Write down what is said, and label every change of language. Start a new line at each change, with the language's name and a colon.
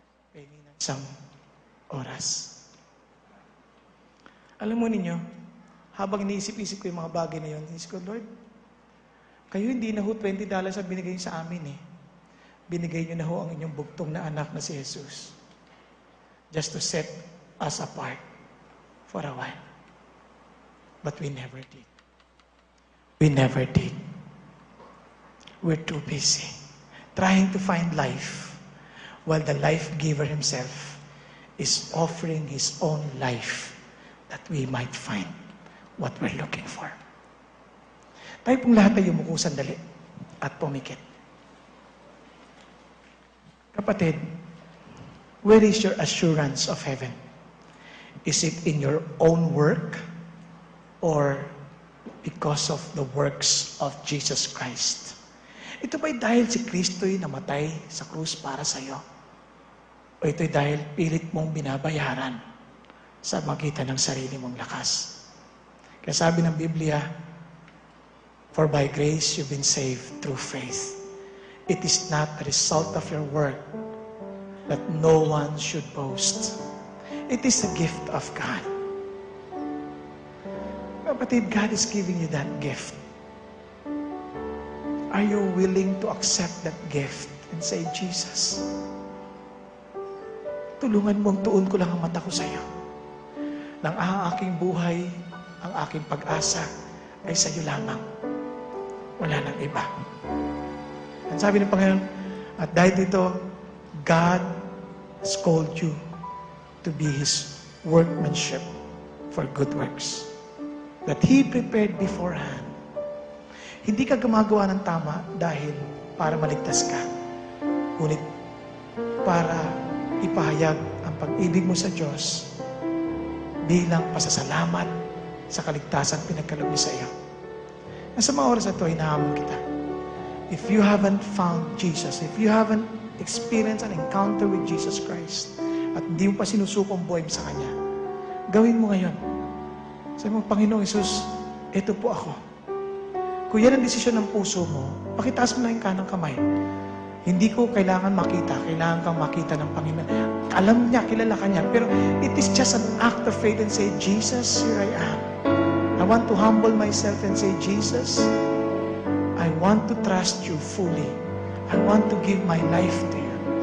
Filipino: Pengi ng 1 oras. Alam mo ninyo, habang iniisip-isip ko yung mga bagay na yun, inisip ko, Lord, kayo hindi na ho $20 ang binigay sa amin eh. Binigay nyo na ho ang inyong bugtong na anak na si Jesus.
English: Just to set us apart for a while. But we never did. We never did. We're too busy trying to find life while the life giver himself is offering his own life that we might find what we're looking for.
Filipino: Tayo pong lahat ay yumuko sandali at pumikit.
English: Kapatid, where is your assurance of heaven? Is it in your own work or because of the works of Jesus Christ?
Filipino: Ito ba'y dahil si Kristo'y namatay sa krus para sa iyo? O ito'y dahil pilit mong binabayaran sa magitan ng sarili mong lakas? Kaya sabi ng Biblia,
English: for by grace you've been saved through faith. It is not a result of your work that no one should boast. It is a gift of God. Kapatid, God is giving you that gift. Are you willing to accept that gift and say, Jesus,
Filipino: tulungan mong tuon ko lang ang mata ko sa iyo. Nang ang aking buhay, ang aking pag-asa ay sa iyo lamang. Wala nang iba. Ang sabi ng Panginoon, at dahil dito,
English: God has called you to be His workmanship for good works that He prepared beforehand.
Filipino: Hindi ka gumagawa ng tama dahil para maligtas ka, ngunit para ipahayag ang pag-ibig mo sa Diyos bilang pasasalamat sa kaligtasan pinagkaloob niya sa iyo. Nasa mga oras na ito, hinahamon kita.
English: If you haven't found Jesus, if you haven't experienced an encounter with Jesus Christ,
Filipino: at hindi mo pa sinusukong buhay sa Kanya, gawin mo ngayon. Sabi mo, Panginoong Hesus, ito po ako. Kung yan ang desisyon ng puso mo, pakitaas mo lang yung kanang kamay. Hindi ko kailangan makita, kailangan kang makita ng Panginoon. Alam niya, kilala ka niya, pero
English: it is just an act of faith and say, Jesus, here I am. I want to humble myself and say, Jesus, I want to trust you fully. I want to give my life to you.